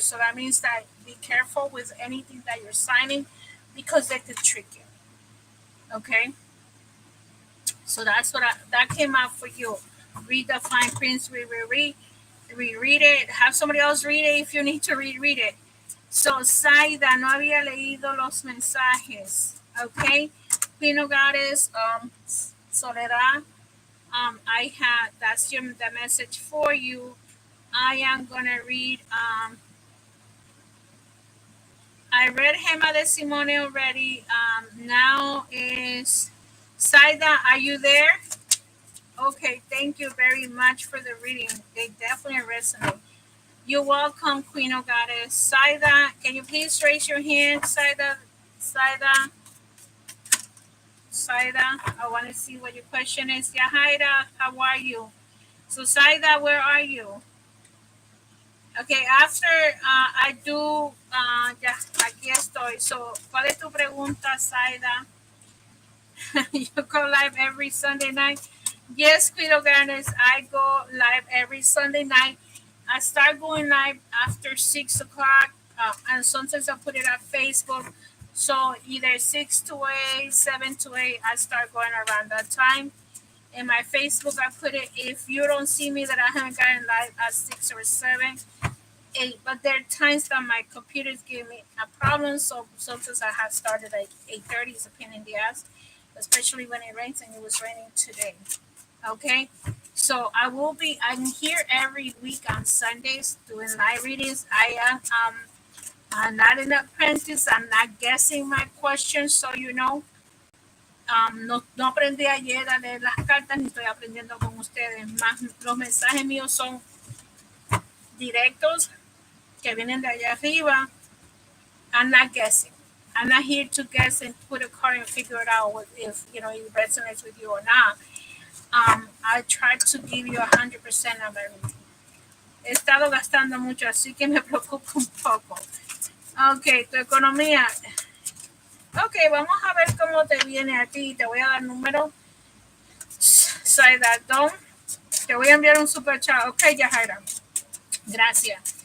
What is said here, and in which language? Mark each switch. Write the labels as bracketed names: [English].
[English] So that means that be careful with anything that you're signing because they could trick you. Okay? So that's that came out for you. Read the fine prints, reread it. Have somebody else read it if you need to reread it. [Spanish] So, Saida, no había leído los mensajes. [English] Okay? Pino Goddess, Soledad, I had, the message for you. I am going to read, I read Gema de Simone already. Now is Saida, are you there? Okay, thank you very much for the reading. They definitely resonate. You're welcome, Queen of Goddess. Saida, can you please raise your hand? Saida, I want to see what your question is. Yahaira, how are you? So, Saida, where are you? Okay, after I do, [Spanish] ya, aquí estoy. So, ¿cuál es tu pregunta, Saida? [English] You go live every Sunday night? Yes, Queen of Goddess, I go live every Sunday night. I start going live after 6 o'clock, and sometimes I put it on Facebook. So either 6 to 8, 7 to 8, I start going around that time. In my Facebook, I put it, if you don't see me that I haven't gotten live at 6 or 7, 8. But there are times that my computers give me a problem, so sometimes I have started at 8:30. It's a pain in the ass, especially when it rains, and it was raining today. Okay, so I'm here every week on Sundays doing live readings. I'm not an apprentice. I'm not guessing my questions, so you know. [Spanish] No aprendí ayer a leer las cartas ni estoy aprendiendo con ustedes. Más los mensajes míos son directos que vienen de allá arriba. [English] I'm not guessing. I'm not here to guess and put a card and figure it out if it resonates with you or not. I try to give you 100% of everything. [Spanish] He estado gastando mucho, así que me preocupa un poco. Ok, tu economía. Ok, vamos a ver cómo te viene a ti. Te voy a dar número. Saidadón. Te voy a enviar un super chat. Ok, Yajaira. Gracias.